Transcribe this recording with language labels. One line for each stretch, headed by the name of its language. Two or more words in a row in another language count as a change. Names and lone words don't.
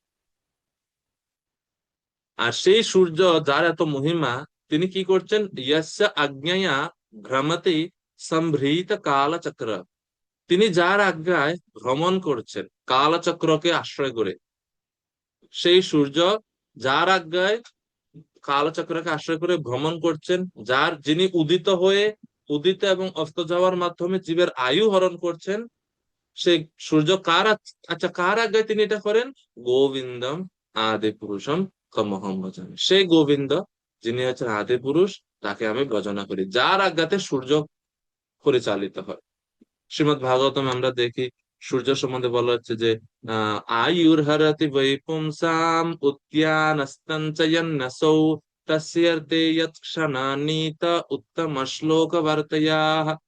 Bangla: আর সেই সূর্য, যার এত মহিমা, তিনি কি করছেন,
Sanskrit: ইয়াস্য আজ্ঞায়া ভ্রমতি সম্ভৃত কালচক্র,
Bangla: তিনি যার আজ্ঞায় ভ্রমণ করছেন কালচক্রকে আশ্রয় করে। সেই সূর্য যার আজ্ঞায় কালচক্রকে আশ্রয় করে ভ্রমণ করছেন, যিনি উদিত হয়ে, উদিত এবং অস্ত যাওয়ার মাধ্যমে জীবের আয়ু হরণ করছেন, সেই সূর্য কার আচ্ছা, কার আজ্ঞায় তিনি এটা করেন?
Sanskrit: গোবিন্দম আদি পুরুষম তমহম ভজামি।
Bangla: সেই গোবিন্দ, যিনি হচ্ছেন আদি পুরুষ, তাকে আমি ভজনা করি, যার আজ্ঞাতে সূর্য পরিচালিত হয়। শ্রীমৎ ভাগবতম আমরা দেখি, সূর্য সম্বন্ধে বলা হচ্ছে যে
Sanskrit: আয়ুর্হরতি বৈপুংসাম উদ্যানস্তঞ্চয়ন্নসৌ তস্যর্তে যৎক্ষণানীত উত্তম শ্লোক বার্তয়াঃ।